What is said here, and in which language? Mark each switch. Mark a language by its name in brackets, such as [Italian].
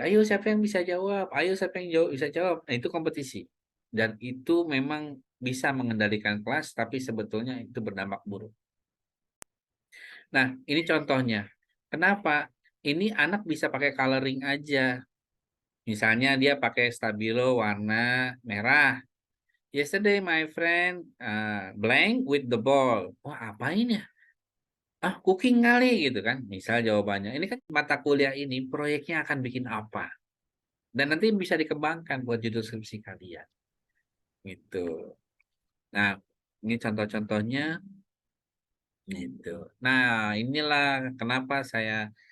[Indonesian] Ayo siapa yang bisa jawab? Ayo siapa yang bisa jawab? Nah, itu kompetisi. Dan itu memang bisa mengendalikan kelas, tapi sebetulnya itu berdampak buruk. Nah, ini contohnya. Kenapa? Ini anak bisa pakai coloring aja. Misalnya dia pakai stabilo warna merah. [English] Yesterday my friend blank with the ball. [Indonesian] Wah, apa ini ya? Cooking kali gitu kan. Misal jawabannya. Ini kan mata kuliah ini proyeknya akan bikin apa? Dan nanti bisa dikembangkan buat judul skripsi kalian. Gitu. Nah, ini contoh-contohnya gitu. Nah, inilah kenapa saya